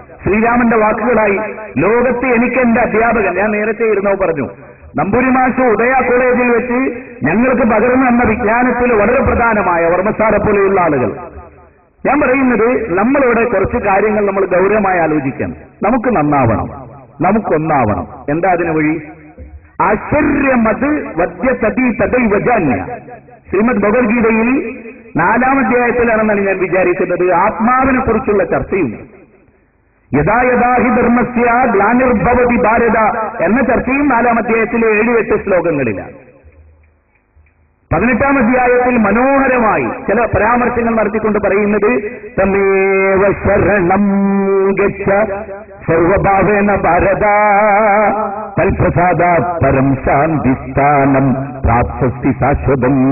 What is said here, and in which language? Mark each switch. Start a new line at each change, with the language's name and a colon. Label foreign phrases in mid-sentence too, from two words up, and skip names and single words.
Malayalam: ശ്രീരാമന്റെ വാക്കുകളായി ലോകത്ത് എനിക്ക് എന്റെ അധ്യാപകൻ, ഞാൻ നേരത്തെ ഇരുന്നോ പറഞ്ഞു, നമ്പൂരി മാഷ് ഉദയ കോളേജിൽ വെച്ച് ഞങ്ങൾക്ക് പകർന്നു തന്ന വിജ്ഞാനത്തിൽ വളരെ പ്രധാനമായ വർമ്മസാറെ പോലെയുള്ള ആളുകൾ, ഞാൻ പറയുന്നത്, നമ്മളിവിടെ കുറച്ച് കാര്യങ്ങൾ നമ്മൾ ഗൗരവമായി ആലോചിക്കണം. നമുക്ക് നന്നാവണം, നമുക്കൊന്നാവണം. എന്താ അതിന് വഴി?
Sanskrit: ആശ്ചര്യമത് വദ്യതീ തദൈവജാന്യ.
Malayalam: ശ്രീമദ് ഭഗവത്ഗീതയിൽ 4-ാം അധ്യായത്തിലാണെന്നാണ് ഞാൻ വിചാരിക്കുന്നത് ആത്മാവിനെ കുറിച്ചുള്ള ചർച്ചയുണ്ട്.
Sanskrit: യഥാ യഥാ ഹി ധർമ്മസ്യ ഗ്ലാനിർഭവതി ഭാരത
Malayalam: എന്ന ചർച്ചയും 4-ാം അധ്യായത്തിലെ 7-8 ശ്ലോകങ്ങളിലാണ്. 18-ാം അധ്യായത്തിൽ മനോഹരമായി ചില പരാമർശങ്ങൾ നടത്തിക്കൊണ്ട് പറയുന്നത്,
Sanskrit: തമേവ ശരണം ഗച്ഛ സർവഭാവേന ഭാരത തൽപ്രസാദാ പരം ശാന്തിസ്ഥാനം പ്രാപ്സ്യസി ശാശ്വതം.